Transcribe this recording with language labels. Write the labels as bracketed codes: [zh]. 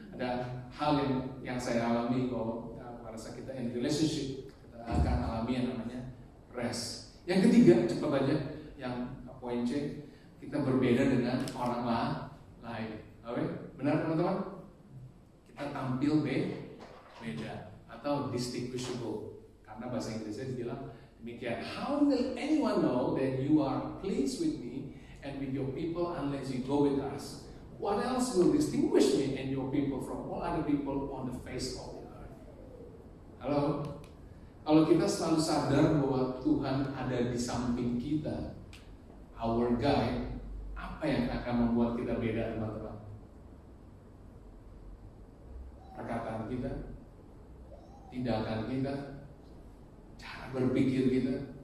[id] Ada hal yang saya alami bahwa pada saat kita [en] in relationship [id] kita akan alami yang namanya rest. Yang ketiga, cepat aja, yang poin C, kita berbeda dengan orang lain. Oke? Benar teman-teman? Kita tampil beda atau distinguishable. Karena bahasa Inggrisnya dibilang demikian. [en] How will anyone know that you are pleased with me and with your people unless you go with us? What else will distinguish me and your people from all other people on the face of the earth? [id] Halo? Kalau kita selalu sadar bahwa Tuhan ada di samping kita, [en] our guide, [id] apa yang akan membuat kita beda, teman-teman? Perkataan kita, tindakan kita, cara berpikir kita.